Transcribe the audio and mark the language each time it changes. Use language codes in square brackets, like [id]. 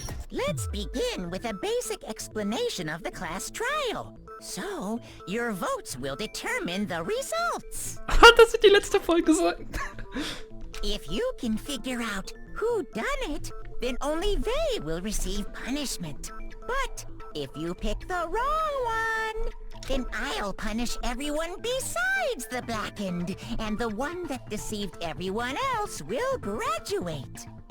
[en] Let's begin with a basic explanation of the class trial. So, your votes will determine the results. [de] Hat das in die letzte Folge gesagt? [en] If you can figure out who done it, then only they will receive punishment. But if you pick the wrong one, then I'll punish everyone besides the blackened, and the one that deceived everyone else will graduate.